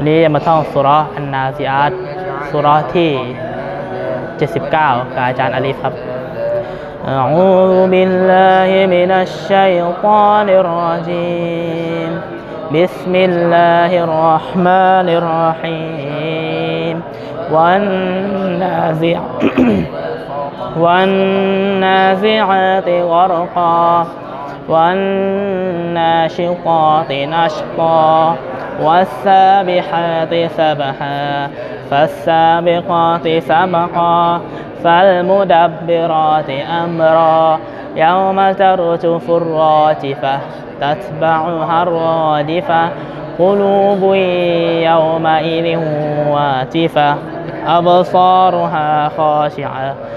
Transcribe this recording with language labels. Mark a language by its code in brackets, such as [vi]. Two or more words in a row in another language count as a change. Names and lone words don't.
[th] นี้จะมาท่องสุเราะห์อันนาซิอาตสุเราะห์ที่79กับอาจารย์อาลีฟครับ [ar] أعوذ بالله من الشيطان الرجيم بسم الله الرحمن الرحيم والنازعات غرقا والناشطات نشطا والسابحات سبحا فالسابقات سبقا فالمدبرات أمرا يوم ترجف الراجفة تتبعها الرادفة قلوب يومئذ واجفة أبصارها خاشعة